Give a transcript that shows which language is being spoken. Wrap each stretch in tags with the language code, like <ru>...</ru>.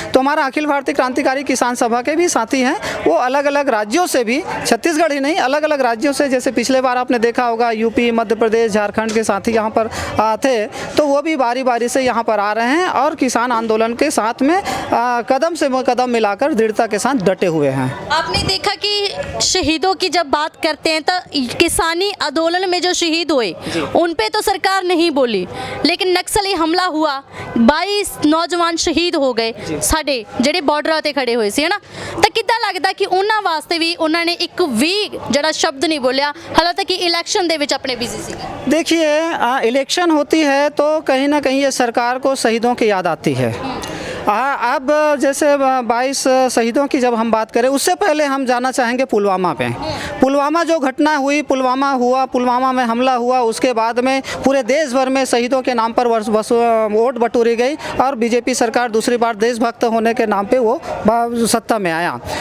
<hi>तो हमारा अखिल भारतीय क्रांतिकारी किसान सभा के भी साथी हैं, वो अलग अलग राज्यों से भी, छत्तीसगढ़ ही नहीं अलग अलग राज्यों से, जैसे पिछले बार आपने देखा होगा यूपी, मध्य प्रदेश, झारखंड के साथी यहाँ पर थे, तो वो भी बारी बारी से यहाँ पर आ रहे हैं और किसान आंदोलन के साथ में कदम से कदम मिलाकर दृढ़ता के साथ डटे हुए हैं। आपने देखा कि शहीदों की जब बात करते हैं तो किसानी आंदोलन में जो शहीद हुए उन पे तो सरकार नहीं बोली, लेकिन नक्सली हमला हुआ, 22 नौजवान शहीद हो गए</hi> <pa>साडे ਜਿਹੜੇ ਬਾਰਡਰਾਂ ਤੇ ਖੜੇ ਹੋਏ ਸੀ, ਹੈ ਨਾ। ਤਾਂ ਕਿੱਦਾਂ ਲੱਗਦਾ ਕਿ ਉਹਨਾਂ ਵਾਸਤੇ ਵੀ ਉਹਨਾਂ ਨੇ ਇੱਕ ਵੀ ਜਿਹੜਾ ਸ਼ਬਦ ਨਹੀਂ ਬੋਲਿਆ, ਹਾਲਾਂਕਿ ਕਿ ਇਲੈਕਸ਼ਨ ਦੇ ਵਿੱਚ ਆਪਣੇ ਬਿਜ਼ੀ ਸੀ?</pa> <hi>देखिए, इलेक्शन होती है तो कहीं ना कहीं ये सरकार को शहीदों की याद आती है। अब जैसे 22 शहीदों की जब हम बात करें, उससे पहले हम जाना चाहेंगे पुलवामा पे। पुलवामा जो घटना हुई, पुलवामा में हमला हुआ, उसके बाद में पूरे देश भर में शहीदों के नाम पर वोट बटोरी गई और बीजेपी सरकार दूसरी बार देशभक्त होने के नाम पे वो सत्ता में आया।</hi>